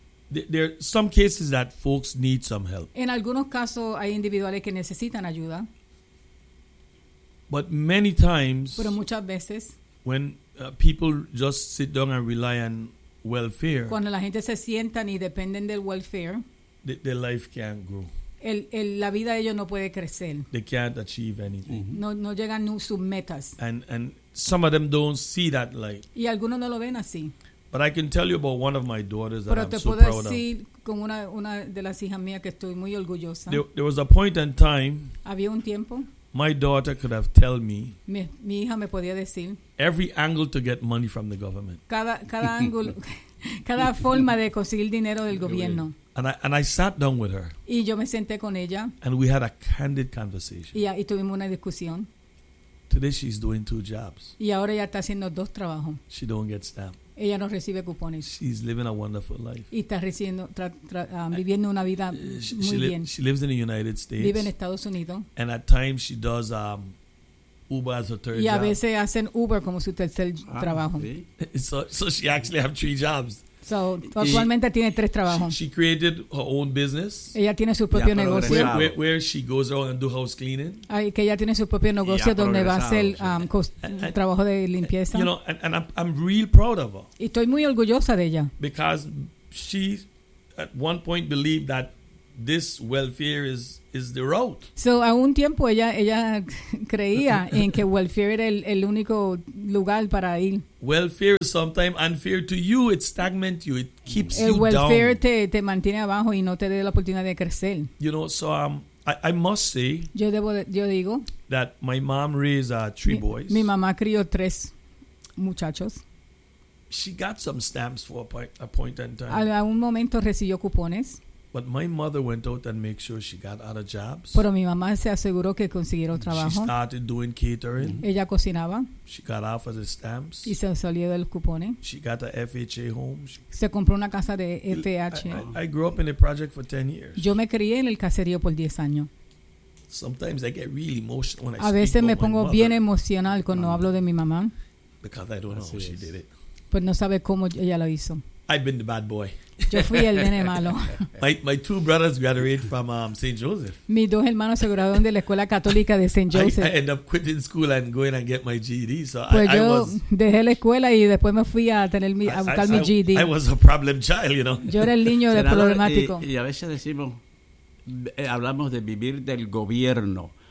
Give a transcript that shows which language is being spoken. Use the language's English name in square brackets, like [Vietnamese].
[English] There are some cases that folks need some help. [Spanish] En algunos casos hay individuales que necesitan ayuda. [English] But many times, [Spanish] pero muchas veces, [English] when people just sit down and rely on welfare, [Spanish] cuando la gente se sientan y dependen del welfare, [English] their life can't grow. [Spanish] La vida de ellos no puede crecer. [English] They can't achieve anything. [Spanish] Mm-hmm. No llegan a sus metas. [English] And some of them don't see that light. [Spanish] Y algunos no lo ven así. [English] But I can tell you about one of my daughters [Spanish] pero [English] that I'm so [Spanish] puedo [English] proud [Spanish] decir, [English] of. [Spanish] Con una de las hijas mías que estoy muy orgullosa. [English] There was a point in time. [Spanish] Había un tiempo. [English] My daughter could have tell me. [Spanish] Mi hija me podía decir. [English] Every angle to get money from the government. [Spanish] Cada ángulo, cada forma de conseguir dinero del gobierno. [English] And I sat down with her. [Spanish] Y yo me senté con ella. [English] And we had a candid conversation. [Spanish] Y tuvimos una discusión. [English] Today she's doing 2 jobs. [Spanish] Y ahora ella está haciendo 2 trabajos. [English] She don't get stamped. [Spanish] Ella no recibe cupones. [English] She's living a wonderful life. [Spanish] Y está recibiendo, viviendo una vida bien. [English] She lives in the United States. [Spanish] Vive en Estados Unidos. [English] And at times she does Uber as a third job. [Spanish] Y a veces hacen Uber como su tercer trabajo. [English] So she actually have 3 jobs. [Spanish] So, actualmente tiene tres trabajos. [English] She created her own business. [Spanish] Ella tiene su propio negocio. [English] Where she goes out and do house cleaning. [Spanish] Ay, que ella tiene su propio negocio donde va a hacer trabajo de limpieza. [English] You know, and I'm real proud of her. [Spanish] Y estoy muy orgullosa de ella. [English] Because she at one point believed that this welfare is the route. [Spanish] So a un tiempo ella creía en que welfare era el único lugar para ir. [English] Welfare is sometimes unfair to you. It stagnates you. It keeps [Spanish] el [English] you [Spanish] welfare [English] down. [Spanish] Te mantiene abajo y no te da la oportunidad de crecer. [English] You know, so I must say. [Spanish] Yo digo [English] that my mom raised three boys. [Spanish] Mi mamá crió tres muchachos. [English] She got some stamps for a point in time. [Spanish] A un momento recibió cupones. [English] But my mother went out and made sure she got other jobs. [Spanish] Pero mi mamá se aseguró que consiguiera trabajo. [English] She started doing catering. [Spanish] Ella cocinaba. [English] She got off of the stamps. [Spanish] Y se salió del cupone. [English] She got a FHA home. [Spanish] Se compró una casa de FHA. [English] I grew up in a project for 10 years. [Spanish] Yo me crié en el caserío por 10 años. [English] Sometimes I get really emotional when I [Spanish] a [English] speak [Spanish] veces me pongo [English] mother, [Spanish] bien emocional cuando mama, hablo de mi mamá. [English] Because I don't know how she did it. [Spanish] Pues no sabe cómo ella lo hizo. [English] I've been the bad boy. [Spanish] Yo fui el nene malo. [English] My two brothers graduated from St. Joseph. [Spanish] Mis dos hermanos se graduaron de la escuela católica de St. [English] Joseph. I ended up quitting school and going and get my GED. So [Spanish] pues [English] I [Spanish] dejé la escuela y después me fui a buscar mi GED. [English] I was a problem child, you know. [Spanish] Yo era el niño de problemático. Y a veces hablamos de vivir del gobierno.